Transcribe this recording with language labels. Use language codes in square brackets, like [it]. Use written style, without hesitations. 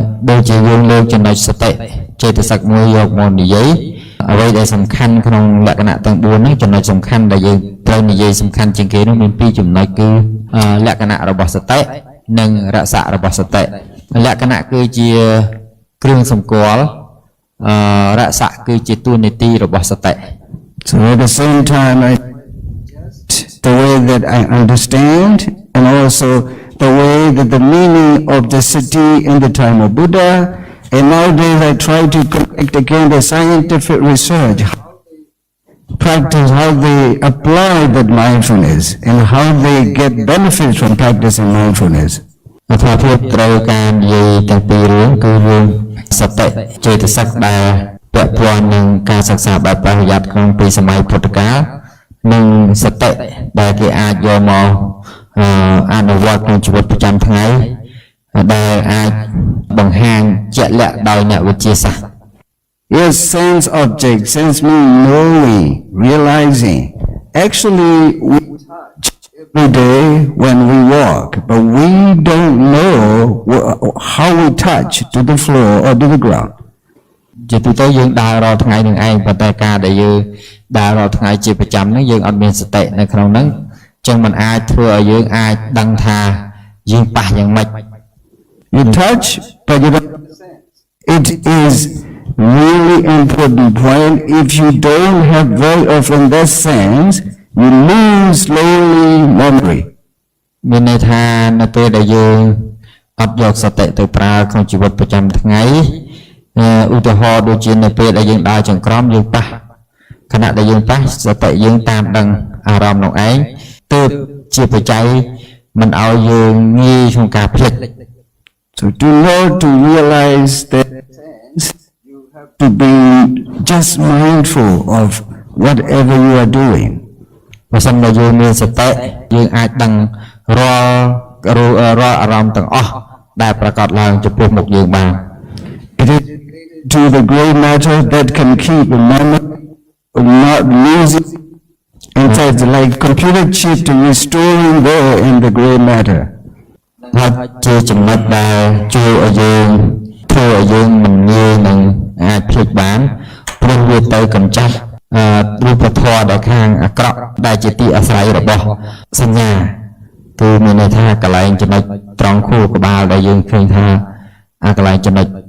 [km] ដូចជាយើងលើកចំណុចសតិចេតសិកមួយយកមកនិយាយអ្វីដែលសំខាន់ក្នុងលក្ខណៈទាំង4ហ្នឹងចំណុចសំខាន់ដែលយើងត្រូវនិយាយសំខាន់ជាងគេនោះមាន2ចំណុចគឺលក្ខណៈរបស់សតិនិងរស័ក្តិរបស់សតិលក្ខណៈគឺជាគ្រឿងសម្គាល់រស័ក្តិគឺជាតួនាទីរបស់សតិ [en] So at the same time I the way that I understand and also the way that the meaning of the sati in the time of Buddha, and nowadays I try to collect again the scientific research, practice, how they apply that mindfulness and how they get benefits from practicing mindfulness. [km] អត្ថភាពត្រូវការនិយាយទាំងពីររឿងគឺរឿងសតិចេតសិកដែលពាក់ព័ន្ធនឹងការសិក្សាបែបប្រយ័ត្នក្នុងពីសម័យពុទ្ធកាលនិងសតិដែលគេអាចយកមកអនុវត្តក្នុងជីវិតប្រចាំថ្ងៃដែលអាចបង្ហាញជាក់លាក់ដោយអ្នកវិទ្យាសាស្ត្រ [en] Yes, sense object, sense means knowing, realizing. Actually, we touch every day when we walk, but we don't know how we touch to the floor or to the ground. [km] ជាទូទៅយើងដើររាល់ថ្ងៃនឹងឯងប៉ុន្តែការដែលយើងដើររាល់ថ្ងៃជាប្រចាំហ្នឹងយើងអត់មានសតិនៅក្នុងហ្នឹងចឹងมันអាចធ្វើឲ្យយើងអាចដឹងថាយើងប៉ះយ៉ាងម៉េច [en] You touch, but you don't understand. It is really important point. If you don't have very often that sense, you lose slowly memory. [km] មានន័យថានៅពេលដែលយើងអត់យកសតិទៅប្រើក្នុងជីវិតប្រចាំថ្ងៃឧទាហរណ៍ដូចជានៅពេលដែលយើងដើរចង្ក្រមយើងប៉ះខណៈដែលយើងប៉ះសតិយើងតាមដឹងអារម្មណ៍នោះឯងទើបជាបច្ច័យមិនឲ្យយើងងាយក្នុងការភ្លេច [en] So to know, to realize that you have to be just mindful of whatever you are doing. [km] បើសិនបើយើងមានសតិយើងអាចដឹងរាល់អារម្មណ៍ទាំងអស់ដែលប្រកបឡើងចំពោះមុខយើងបាន [en] It is to the gray matter that can keep a memory not losing. In fact, like computer chip to restoring there in the gray matter. [km] ហើយជាចំណុចដែលជួយឲ្យយើងធ្វើឲ្យយើងមិនងាយនឹងអាចភ្លេចបានព្រោះវាទៅកម្ចាត់រូបធម៌ដែលខាងអាក្រក់ដែលជាទីអាស្រ័យរបស់សញ្ញាគឺមានន័យថាកន្លែងចំណុចត្រង់ខួរក្បាលដែលយើងឃើញថាកន្លែងចំណុច